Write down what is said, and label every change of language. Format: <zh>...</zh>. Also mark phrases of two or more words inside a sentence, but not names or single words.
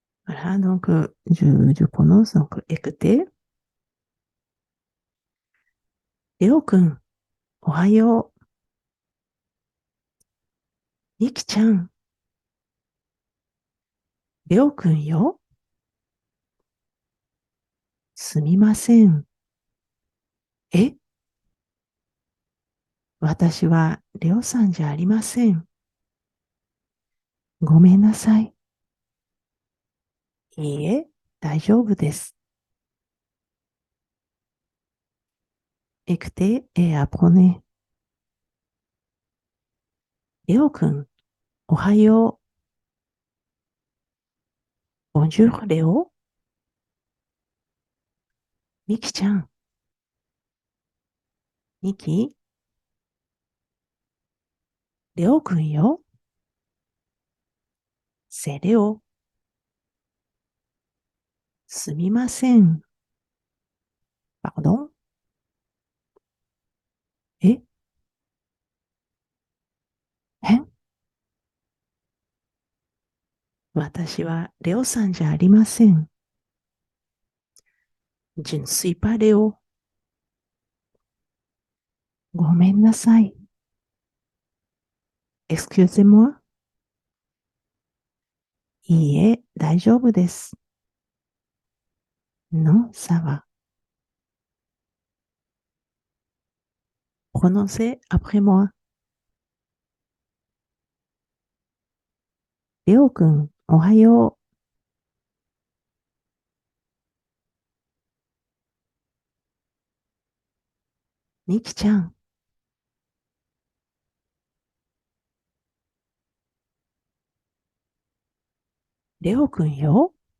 <fr>Voilà, donc je prononce donc écoutez.</fr> <ja>léo くん、おはよう。みきちゃん、léoくんよ。すみません。え、私はレオさんじゃありません。ごめんなさい。いいえ、大丈夫です。</ja> <fr>écoutez et apprenez。</fr> <ja>レオくん、おはよう。</ja> <fr>Bonjour, レオ。</fr> <ja>みきちゃん、みき、レオくんよ。</ja> <fr>c'est レオ。</fr> <ja>すみません。pardon。え、え、私はレオさんじゃありません。</ja> <fr>Je ne suis pas レオ。</fr> <ja>ごめんなさい。</ja> <fr>excusez-moi。</fr> <ja>いいえ、大丈夫です。</ja> <fr>Non, ça va。prononcez après moi。</fr> <ja>レオくん、おはよう。みきちゃん、レオくんよ。</ja>